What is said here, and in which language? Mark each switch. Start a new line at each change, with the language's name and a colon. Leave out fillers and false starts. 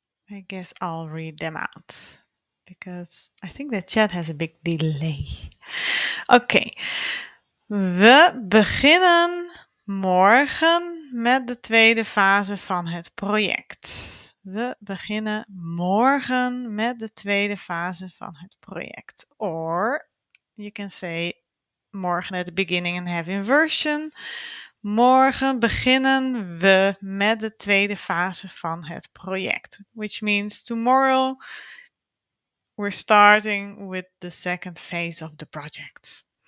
English: I guess I'll read them out because I think the chat has a big delay.
Dutch: Oké, we beginnen morgen met de tweede fase van het project. We beginnen morgen met de tweede fase van het project.
English: Or you can say morgen at the beginning and have inversion.
Dutch: Morgen beginnen we met de tweede fase van het project.
English: Which means tomorrow we're starting with the second phase of the project.